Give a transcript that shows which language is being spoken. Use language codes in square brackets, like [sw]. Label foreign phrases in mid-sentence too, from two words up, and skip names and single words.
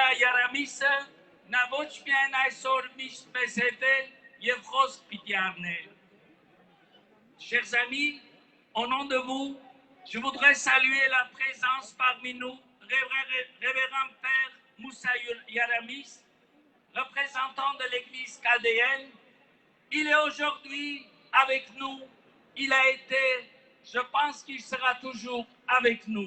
[hy] Յարամիսը, նա ոչ միայն այսօր միշտ մեզ հետ է և խոսք պիտի առներ։ [fr] Chers amis, au nom de vous, je voudrais saluer la présence parmi nous, révérend Père Moussa Yaramis, représentant de l'Église chaldéenne. Il est aujourd'hui avec nous, il a été, je pense qu'il sera toujours avec nous.